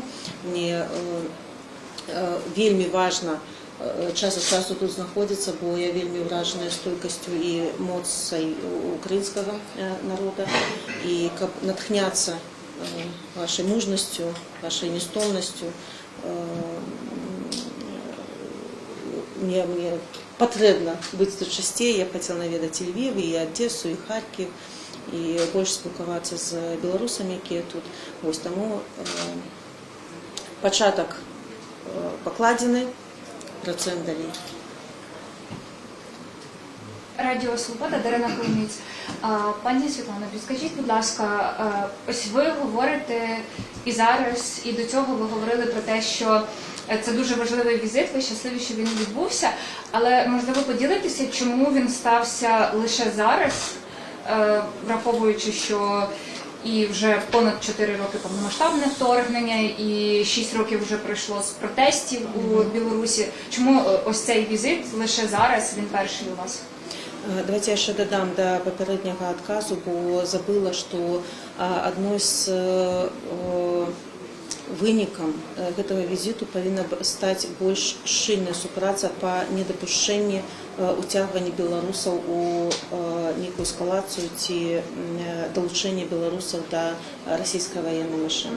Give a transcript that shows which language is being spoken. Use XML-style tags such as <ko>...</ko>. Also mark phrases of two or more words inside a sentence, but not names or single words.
<be>Мне вельмі важна час ад часу тут знаходзіцца, бо я вельмі ўражаная стойкасцю і моцай украінскага народа, і каб натхняцца вашай мужнасцю, вашай нестомнасцю, мне патрэбна быць тут часцей. Я хацела наведаць і Львів, і Адесу, і Харків, і больш спілкавацца з беларусамі, якія тут. Вось таму пачатак пакладзены, працуем далей.</be> <uk>Радіо Свобода, Дарина Коломієць. Пані Світлано, підскажіть, будь ласка, ось ви говорите і зараз, і до цього ви говорили про те, що це дуже важливий візит, ви щасливі, що він відбувся, але, можливо, поділитися, чому він стався лише зараз, враховуючи, що і вже понад 4 роки повномасштабне вторгнення, і 6 років вже пройшло з протестів у Білорусі. Чому ось цей візит лише зараз, він перший у вас? Давайте я ще додам до попереднього</uk> <be>адказу, бо забыла, што адной з вынікам гэтага візіту павінна стаць больш шчыльная супраца па недапушчэнні уцягвання беларусаў у нейкую эскалацыю ці далучэнне беларусаў да расійскай ваеннай машыны.</be>